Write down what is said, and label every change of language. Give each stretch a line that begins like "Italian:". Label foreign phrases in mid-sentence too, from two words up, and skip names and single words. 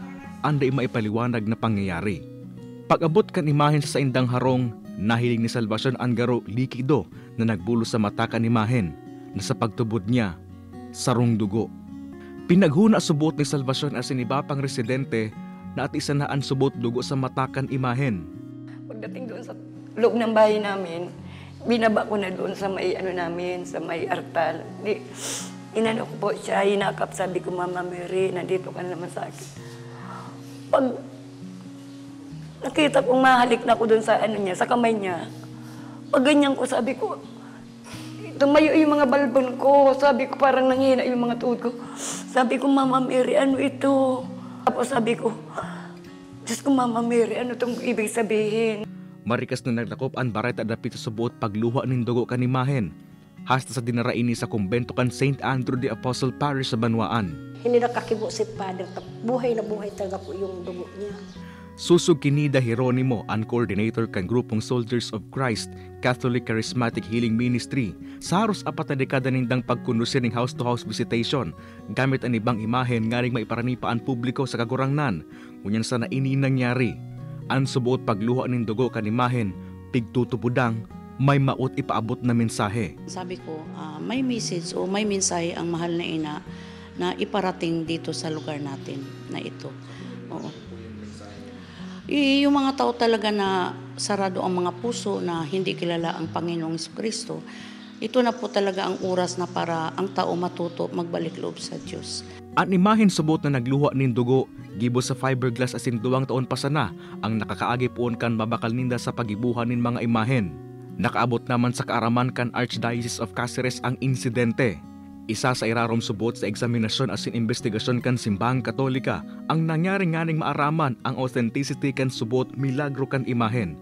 Bikol: Anday maipaliwanag na pangyayari. Pag-abot kan imahen sa indang harong, nahiling ni Salvacion ang garo likido na nagbulo sa mata kan imahen na sa pagtubod niya, sarong dugo. Pinaghuna subot ni Salvacion as iba pang residente na at isa na ang subot dugo sa mata kan imahen.
Filipino: Pagdating doon sa loob ng bahay namin, binaba ko na doon sa may namin, sa may artal. Inano ko po siya, hinakap, sabi ko, Mama Mary, nandito ka naman sa akin. Pag nakita kong mahalik na ko doon sa niya, sa kamay niya, pag ganyan ko, sabi ko, tumayo yung mga balbon ko. Sabi ko, parang nanghina yung mga tuhod ko. Sabi ko, Mama Mary, ano ito? Tapos sabi ko, Diyos ko, Mama Mary, ano itong ibig sabihin?
Bikol: Marikas na naglakop ang bareta dapit sa subuot pagluha ning dugo kanimahen. Hasta sa dinaraini sa kumbento kan St. Andrew the Apostle Parish sa Banwaan.
Filipino: Hindi nakakibo si Father, buhay na buhay talaga po yung dugo niya.
Bikol: Susug kinida Jeronimo, ang coordinator kan grupong Soldiers of Christ Catholic Charismatic Healing Ministry. Sa haros 4 na dekada nindang pagkundusin ng
English: house-to-house visitation,
Bikol: gamit ang ibang imahen nga ring maiparanipa ang publiko sa kagurangnan. Ngunyan sa naini nangyari. Ang subuot pagluha ng dugo kanimahen, pigtutubudang, may maut ipaabot na mensahe.
Filipino: Sabi ko, may message o may mensahe ang mahal na ina na iparating dito sa lugar natin na ito. Oo. Yung mga tao talaga na sarado ang mga puso na hindi kilala ang Panginoong Jesucristo, ito na po talaga ang oras na para ang tao matuto magbalik loob sa Diyos.
Bikol: At imahen subot na nagluha nin dugo, gibo sa fiberglass asin 2 taon pa sana ang nakakaagi poon kan mabakal ninda sa pagibuhan nin mga imahen. Nakaabot naman sa kaaraman kan Archdiocese of Cáceres ang insidente. Isa sa irarom subot sa eksaminasyon asin investigasyon kan simbahang katolika ang nangyari nganing maaraman ang authenticity kan subot milagro kan imahen.